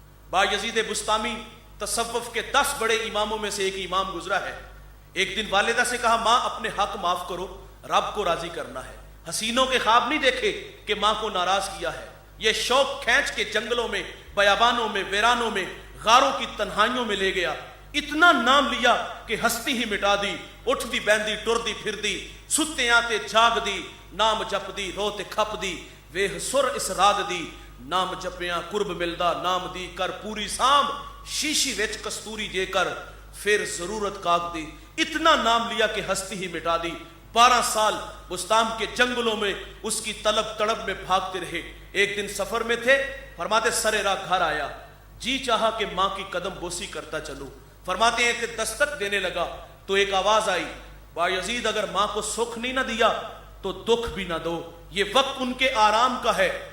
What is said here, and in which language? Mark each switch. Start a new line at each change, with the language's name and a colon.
Urdu: بایزید بستامی تصوف کے 10 بڑے اماموں میں سے ایک امام گزرا ہے. ایک دن والدہ سے کہا ماں اپنے حق معاف کرو، رب کو راضی کرنا ہے. حسینوں کے خواب نہیں دیکھے کہ ماں کو ناراض کیا ہے. یہ شوق کھینچ کے جنگلوں میں، بیابانوں میں، ویرانوں میں، غاروں کی تنہائیوں میں لے گیا. اتنا نام لیا کہ ہستی ہی مٹا دی.
Punjabi: اٹھ دی بیندی ٹر دی پھر دی، ستے آتے جاگ دی، نام جپ دی روتے کھپ دی، ویہ سر اس راگ دی، نام جپیاں قرب ملدا نام دی کر پوری سام، شیشی وچ کستوری جے کر پھر ضرورت کاغ دی.
Urdu: اتنا نام لیا کہ ہستی ہی مٹا دی. 12 سال بستام کے جنگلوں میں اس کی طلب تڑب میں بھاگتے رہے. ایک دن سفر میں تھے، فرماتے سرے راہ گھر آیا، جی چاہا کہ ماں کی قدم بوسی کرتا چلوں. فرماتے ہیں کہ دستک دینے لگا تو ایک آواز آئی، بایزید اگر ماں کو سکھ نہیں نہ دیا تو دکھ بھی نہ دو، یہ وقت ان کے آرام کا ہے.